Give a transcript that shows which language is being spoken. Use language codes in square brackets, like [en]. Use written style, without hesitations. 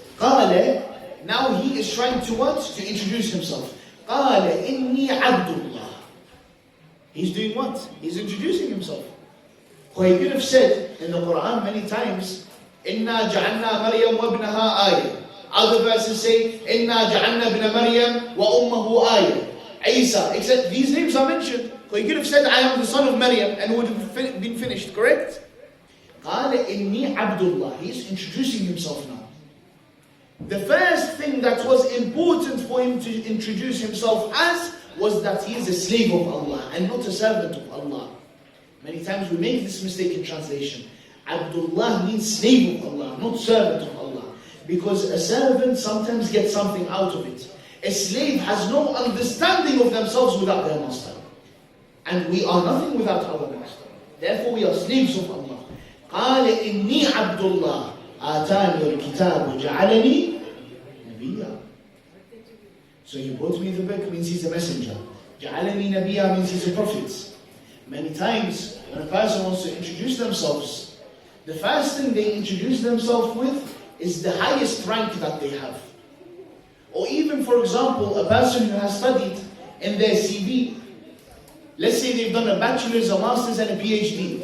[en] قال, now he is trying to what? To introduce himself. [ar] قال إني عبد الله. [en] He's doing what? He's introducing himself. Or he could have said in the Quran many times, [ar] إنا جعلنا مريم وابنها آية. [en] Other verses say, [ar] إنا جعلنا ابن مريم وأمه آية. [en] Isa, except these names are mentioned. So he could have said, I am the son of Maryam, and would have been finished, correct? [ar] قال إني عبد الله. [en] He's introducing himself now. The first thing that was important for him to introduce himself as was that he is a slave of Allah and not a servant of Allah. Many times we make this mistake in translation. Abdullah means slave of Allah, not servant of Allah. Because a servant sometimes gets something out of it. A slave has no understanding of themselves without their master. And we are nothing without our master. Therefore we are slaves of Allah. [ar] قال إني عبد الله آتاني الكتاب وجعلني نبيا. [en] So he brought me the book means he's a messenger. [ar] جعلني نبيا [en] means he's a prophet. Many times when a person wants to introduce themselves, the first thing they introduce themselves with is the highest rank that they have. Or even, for example, a person who has studied in their CV, let's say they've done a bachelor's, a master's, and a PhD.